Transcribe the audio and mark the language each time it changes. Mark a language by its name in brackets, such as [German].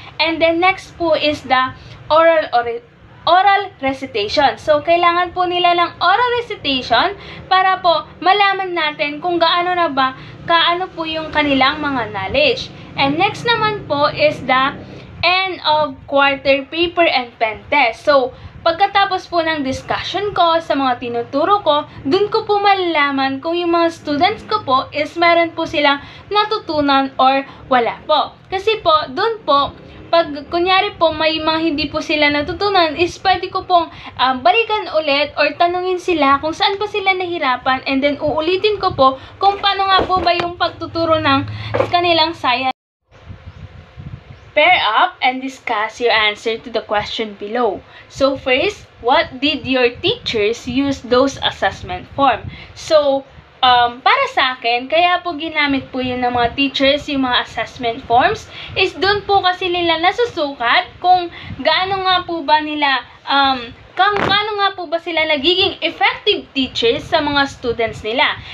[English] And then next po is the oral recitation. [Filipino] So, kailangan po nila ng oral recitation para po malaman natin kung kaano po yung kanilang mga knowledge. [English] And next naman po is the end of quarter paper and pen test. [Filipino] So, pagkatapos po ng discussion ko sa mga tinuturo ko, dun ko po malalaman kung yung mga students ko po is meron po silang natutunan or wala po. Kasi po, dun po, pag kunyari po may mga hindi po sila natutunan, is pwede ko pong balikan ulit or tanungin sila kung saan pa sila nahirapan, and then uulitin ko po kung paano nga po ba yung pagtuturo ng kanilang science. [English] Pair up and discuss your answer to the question below. So first, what did your teachers use those assessment form? [Filipino] So, para sa akin, kaya po ginamit po yun ng mga teachers, yung mga assessment forms, is doon po kasi nila nasusukat kung gaano nga po ba nila, kung paano nga po ba sila nagiging effective teachers sa mga students nila.